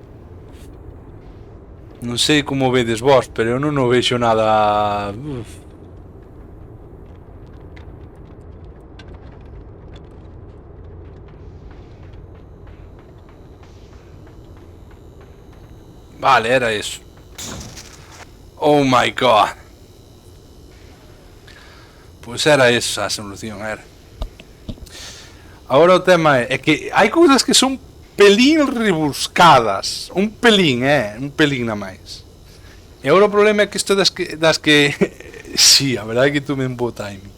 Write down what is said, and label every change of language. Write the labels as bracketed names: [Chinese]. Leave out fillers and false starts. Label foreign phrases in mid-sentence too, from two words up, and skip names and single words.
[Galician] Non sei como vedes vos, pero eu non o vexo nada... Vale, era eso. [English] Oh my god. [Galician] Pois era esa a solución, era. Agora o tema é que hai cousas que son pelín rebuscadas. Un pelín na máis. E agora o problema é que isto das que sí, a verdade é que tuve un bo timing.